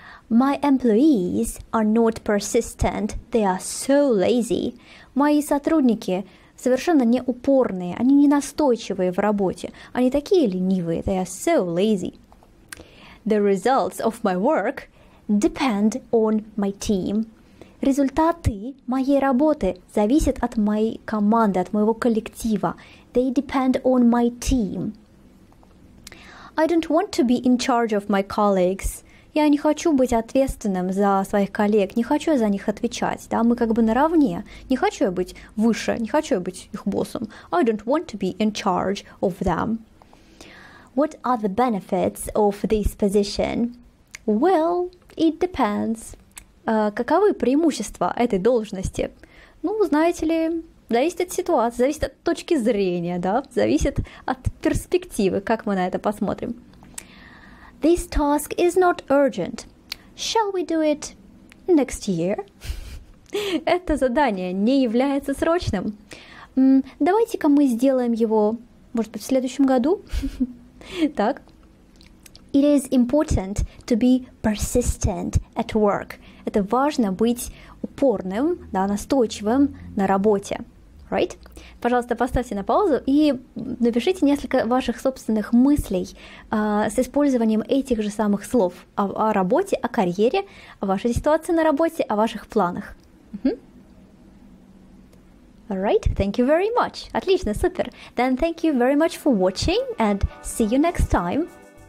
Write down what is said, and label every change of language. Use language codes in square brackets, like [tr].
[en] My employees are not persistent, they are so lazy. [ru] Мои сотрудники совершенно не упорные, они не настойчивые в работе, они такие ленивые, [en] they are so lazy. The results of my work depend on my team. [ru] Результаты моей работы зависят от моей команды, от моего коллектива. [en] They depend on my team. I don't want to be in charge of my colleagues. [ru] Я не хочу быть ответственным за своих коллег, не хочу за них отвечать, да, мы как бы наравне. Не хочу я быть выше, не хочу я быть их боссом. [en] I don't want to be in charge of them. What are the benefits of this position? Well, it depends. [ru] Каковы преимущества этой должности? Ну, знаете ли, зависит от ситуации, зависит от точки зрения, да, зависит от перспективы, как мы на это посмотрим. [en] This task is not urgent. Shall we do it next year? [ru] Это задание не является срочным. Давайте-ка мы сделаем его, может быть, в следующем году. Так. [en] It is important to be persistent at work. [ru] Это важно быть упорным, да, настойчивым на работе. [en] Right? [ru] Пожалуйста, поставьте на паузу и напишите несколько ваших собственных мыслей с использованием этих же самых слов о работе, о карьере, о вашей ситуации на работе, о ваших планах. [en] Alright, thank you very much. [ru] Отлично, супер. [en] Then thank you very much for watching and see you next time.